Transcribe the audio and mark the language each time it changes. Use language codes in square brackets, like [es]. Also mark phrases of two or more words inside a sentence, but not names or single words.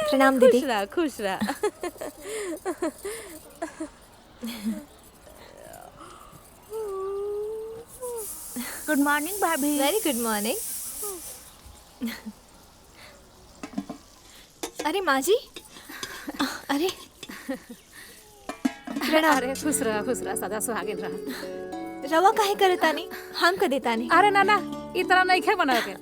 [bho] प्रणाम दीदी। खुश रहा खुश रहा। [en] good morning भाभी। very good morning. [bho] अरे माँ जी, अरे प्रणाम। अरे खुश रहा सदा सुहागिन रहा। रवा काहे करे तानी? हम कर देता नहीं। अरे नाना इतना नहीं खे बना के।